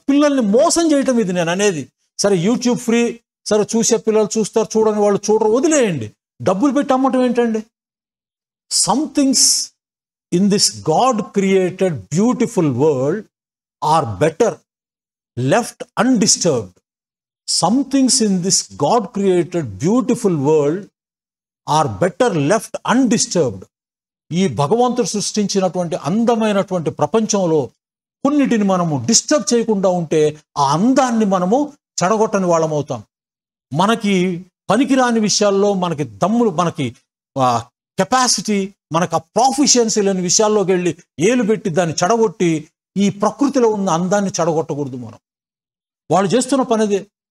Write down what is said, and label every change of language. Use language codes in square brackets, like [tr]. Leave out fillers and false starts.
[te] పిల్లల్ని మోసం చేయటం ఇది నేను అనేది. సరే యూట్యూబ్ ఫ్రీ, సరే చూసే పిల్లలు చూస్తారు, చూడని వాళ్ళు చూడరు, వదిలేయండి. డబ్బులు పెట్టి అమ్మటం ఏంటండి? [en] Some things in this God created beautiful world are better left undisturbed. Some things in this God created beautiful world are better left undisturbed. [te] ఈ భగవంతుడు సృష్టించినటువంటి అందమైనటువంటి ప్రపంచంలో కొన్నిటిని మనము డిస్టర్బ్ చేయకుండా ఉంటే ఆ అందాన్ని మనము చెడగొట్టని వాళ్ళం అవుతాం. మనకి పనికిరాని విషయాల్లో మనకి దమ్ములు, మనకి కెపాసిటీ, మనకు ఆ ప్రాఫిషియన్సీ లేని విషయాల్లోకి వెళ్ళి ఏలు పెట్టి దాన్ని చెడగొట్టి ఈ ప్రకృతిలో ఉన్న అందాన్ని చెడగొట్టకూడదు మనం. వాళ్ళు చేస్తున్న పనిదే.